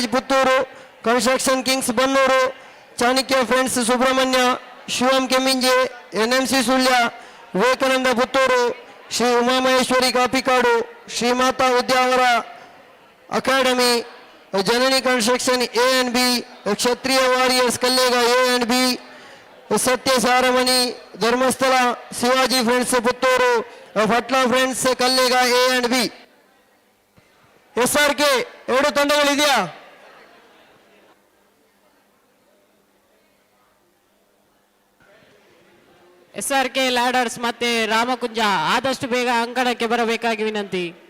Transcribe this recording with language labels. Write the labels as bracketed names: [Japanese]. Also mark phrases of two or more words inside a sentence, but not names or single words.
[Kannada] ಪುತ್ತೂರು, ಕನ್ಸ್ಟ್ರಕ್ಷನ್ ಕಿಂಗ್ಸ್ ಬನ್ನೂರು, ಚಾಣಕ್ಯ ಫ್ರೆಂಡ್ಸ್ ಸುಬ್ರಹ್ಮಣ್ಯ, ಶಿವಂ ಕೆಮ್ಮಿಂಜೆ, NMC ಸುಳ್ಯ, ವಿವೇಕಾನಂದ ಪುತ್ತೂರು, ಶ್ರೀ ಉಮಾಮಹೇಶ್ವರಿ ಕಾಪಿಕಾಡು, ಶ್ರೀಮಾತಾ ಉದ್ಯಾವರ ಅಕಾಡೆಮಿ, ಜನನಿ ಕನ್ಸ್ಟ್ರಕ್ಷನ್ A and B, ಕ್ಷತ್ರಿಯ ವಾರಿಯರ್ಸ್ ಕಲ್ಲೇಗ A and B, ಸತ್ಯ ಸಾರಮಣಿ ಧರ್ಮಸ್ಥಳ, ಶಿವಾಜಿ ಫ್ರೆಂಡ್ಸ್ ಪುತ್ತೂರು, ಫಟ್ಲ ಫ್ರೆಂಡ್ಸ್ ಕಲ್ಲೇಗ A and B. SRK ಎರಡು ತಂಡಗಳಿದೆಯಾ? SRK ಲ್ಯಾಡರ್ಸ್ ಮತ್ತೆ ರಾಮಕುಂಜ ಆದಷ್ಟು ಬೇಗ ಅಂಕಣಕ್ಕೆ ಬರಬೇಕಾಗಿ ವಿನಂತಿ.